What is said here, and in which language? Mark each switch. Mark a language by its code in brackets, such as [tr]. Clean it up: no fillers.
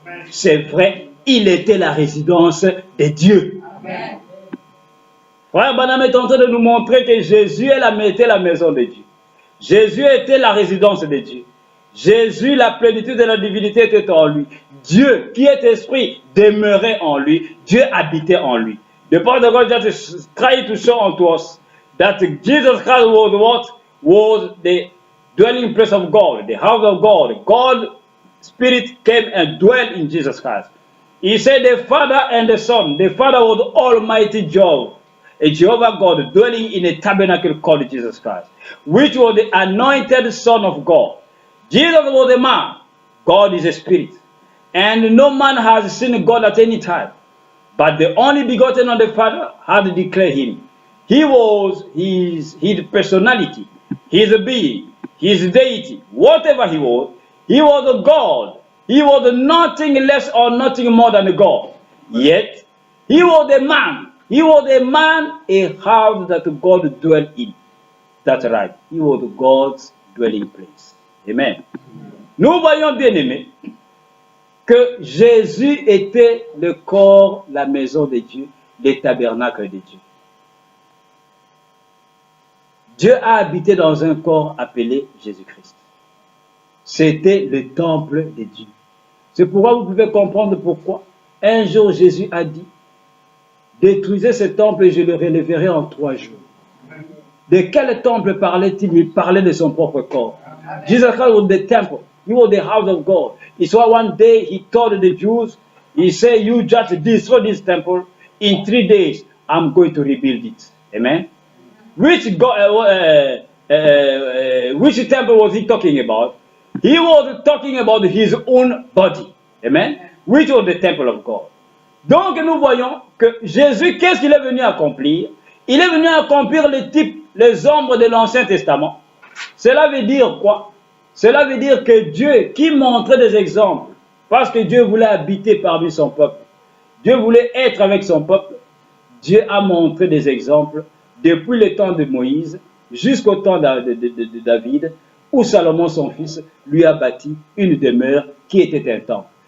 [fr] C'est vrai, il était la résidence de Dieu. Amen. Frère Branham est en train de nous montrer que Jésus était la maison de Dieu. Jésus était la résidence de Dieu. Jésus, la plénitude de la divinité était en lui. Dieu, qui est esprit, demeurait en lui. Dieu habitait en lui. [en] The part of God just tried to show unto us that Jesus Christ was what? Was the dwelling place of God, the house of God. God, Spirit came and dwelt in Jesus Christ. He said the Father and the Son. The Father was Almighty Jehovah, a Jehovah God dwelling in a tabernacle called Jesus Christ, which was the anointed Son of God. Jesus was a man. God is a spirit. And no man has seen God at any time. But the only begotten of the Father had declared him. He was his personality, his being, his deity, whatever he was a God. He was nothing less or nothing more than a God. Yet, he was a man. He was a man, a house that God dwelt in. That's right. He was God's dwelling place. Amen. [fr] Nous voyons bien aimé que Jésus était le corps, la maison de Dieu, le tabernacle de Dieu. Dieu a habité dans un corps appelé Jésus-Christ. C'était le temple de Dieu. C'est pourquoi vous pouvez comprendre pourquoi un jour Jésus a dit, détruisez ce temple et je le relèverai en 3 jours. De quel temple parlait-il? Il parlait de son propre corps. [en] Jesus Christ was the temple. He was the house of God. It's why one day he told the Jews, he said, you just destroy this temple. In 3 days, I'm going to rebuild it. Amen. Which God, which temple was he talking about? He was talking about his own body. Amen. Which was the temple of God. [fr] Donc nous voyons que Jésus, qu'est-ce qu'il est venu accomplir? Il est venu accomplir les types, les ombres de l'Ancien Testament. Cela veut dire quoi? Cela veut dire que Dieu, qui montrait des exemples, parce que Dieu voulait habiter parmi son peuple, Dieu voulait être avec son peuple, Dieu a montré des exemples depuis le temps de Moïse jusqu'au temps de David, où Salomon, son fils, lui a bâti une demeure qui était un temple.